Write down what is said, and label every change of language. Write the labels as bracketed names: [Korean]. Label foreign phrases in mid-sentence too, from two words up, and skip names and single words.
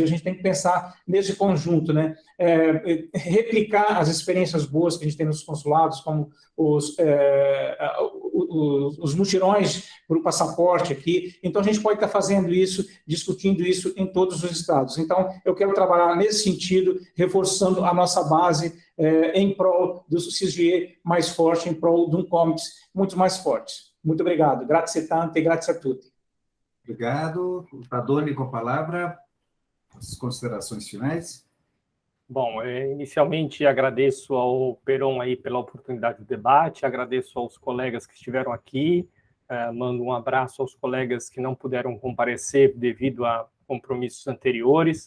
[Portuguese] A gente tem que pensar nesse conjunto, né? Replicar as experiências boas que a gente tem nos consulados, como os mutirões para o passaporte aqui. Então, a gente pode estar fazendo isso, discutindo isso em todos os estados. Então, eu quero trabalhar nesse sentido, reforçando a nossa base em prol do CGE mais forte, em prol de um comités muito mais forte. Muito obrigado. [Italian] Grazie tante e grazie a tutti. [Portuguese] Obrigado. Tadoni, com a palavra, as considerações finais. Bom, inicialmente agradeço ao Peron aí pela oportunidade do debate, agradeço aos colegas que estiveram aqui, mando um abraço aos colegas que não puderam comparecer devido a compromissos anteriores.